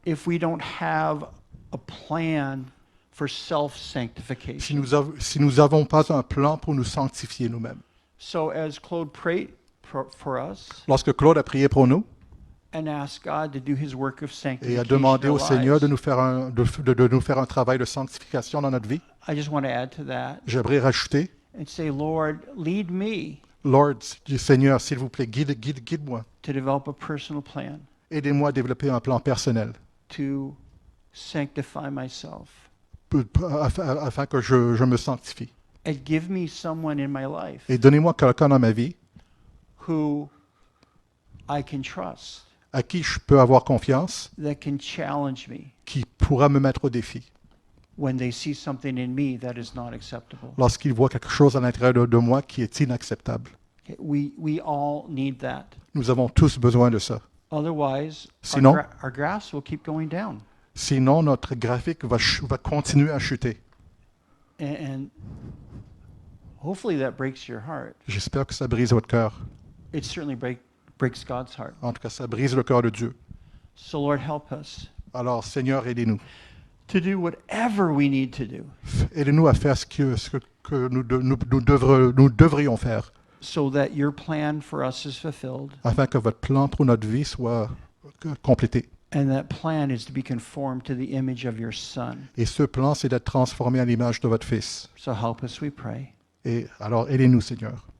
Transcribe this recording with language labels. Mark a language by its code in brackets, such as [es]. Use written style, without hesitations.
[en] if we don't have a plan for [fr] Si [en] self-sanctification. [fr] nous n'avons pas un plan pour nous sanctifier nous-mêmes. [en] So as Claude prayed for us [fr] Lorsque Claude a prié pour nous [en] and asked God to do his work of [fr] et [en] sanctification [fr] a demandé [en] in [fr] au [en] our [fr] Seigneur de [en] lives, [fr] nous faire un travail de sanctification dans notre vie, [en] I just want to add to that [fr] j'aimerais rajouter, [en] and say, Lord, lead me [fr] Lord, Seigneur, s'il vous plaît, guide-moi. [en] to develop a personal plan [fr] Aidez-moi à développer un plan personnel [en] to sanctify myself. [fr] afin que je me sanctifie. [en] And give me someone in my life [fr] Et donnez-moi quelqu'un dans ma vie [en] who I can trust, [fr] à qui je peux avoir confiance, [en] that can challenge me [fr] qui pourra me mettre au défi [en] when they see something in me that is not acceptable. [fr] lorsqu'il voit quelque chose à l'intérieur de moi qui est inacceptable. [en] Okay, we all need that. [fr] Nous avons tous besoin de ça. [en] Otherwise, [fr] Sinon- [en] our graphs will keep going down. [fr] Sinon, notre graphique va continuer à chuter. [en] And hopefully that breaks your heart. [fr] J'espère que ça brise votre cœur. [en] It certainly breaks God's heart. [fr] En tout cas, ça brise le cœur de Dieu. [en] So Lord, help us [fr] Alors, Seigneur, aidez-nous. [en] to do whatever we need to do [fr] Aidez-nous à faire ce que nous devrions faire [en] so that your plan for us is fulfilled. [fr] afin que votre plan pour notre vie soit complété. [en] And that plan is to be conformed to the image of your Son. [fr] Et ce plan, c'est d'être transformé à l'image de votre Fils. [en] So help us, we pray. [fr] Et alors, aidez-nous, Seigneur,